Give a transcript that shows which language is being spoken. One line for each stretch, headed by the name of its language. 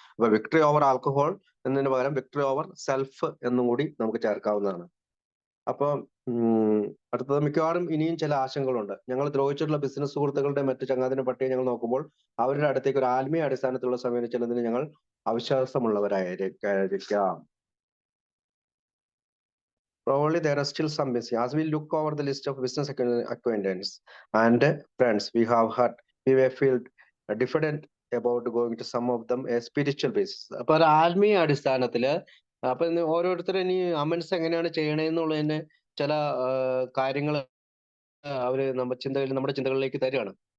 Malayalam: അപ്പൊ victory over alcohol എന്നതിന് പകരം വിക്ടറി ഓവർ സെൽഫ് എന്നും കൂടി നമുക്ക് ചേർക്കാവുന്നതാണ്. അപ്പൊ അടുത്തത് മിക്കവാറും ഇനിയും ചില ആശങ്കകളുണ്ട്. ഞങ്ങൾ ദ്രോഹിച്ചിട്ടുള്ള ബിസിനസ് സുഹൃത്തുക്കളുടെ മറ്റു ചങ്ങാതിന്റെ പട്ടിക ഞങ്ങൾ നോക്കുമ്പോൾ അവരുടെ അടുത്തേക്ക് ഒരു ആത്മീയ അടിസ്ഥാനത്തിലുള്ള സമീപിച്ചതിന് ഞങ്ങൾ അവിശ്വാസമുള്ളവരായിരിക്കാം.
English: Probably there are still some missing. As we look over the list of business acquaintance and friends we have had, we may feel diffident about going to some of them a spiritual basis.
Malayalam: അപ്പൊ ഒരു ആത്മീയ അടിസ്ഥാനത്തില് അപ്പൊ ഓരോരുത്തരും ഇനി അമൻസ് എങ്ങനെയാണ് ചെയ്യണേന്നുള്ളതിന് ചില കാര്യങ്ങൾ അവര് നമ്മുടെ ചിന്തകളിലേക്ക് തരികയാണ്.